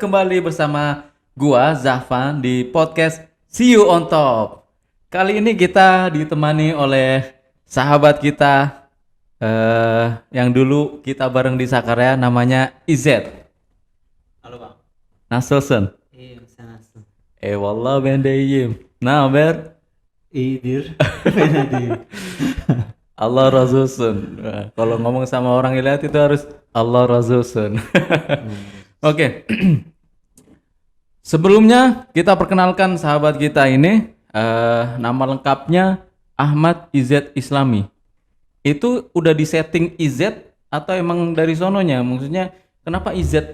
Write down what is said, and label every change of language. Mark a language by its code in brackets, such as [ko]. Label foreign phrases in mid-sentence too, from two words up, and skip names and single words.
[id] Kembali bersama gua Zafan di podcast See You on Top. Kali ini kita ditemani oleh sahabat kita yang dulu kita bareng di Sakarya, namanya Izet Halo bang. [tr] Nasılsın? [id] Iya, bisa langsung. [tr] Eyvallah ben de iyiyim. Ne haber? Idir, Benadir. Allah razı olsun. [id] Kalau ngomong sama orang Ilayat itu harus [tr] Allah razı olsun. [id] Oke. Sebelumnya kita perkenalkan sahabat kita ini, nama lengkapnya Ahmad Izet Islami. Itu udah disetting Izet atau emang dari sononya? Maksudnya kenapa Izet?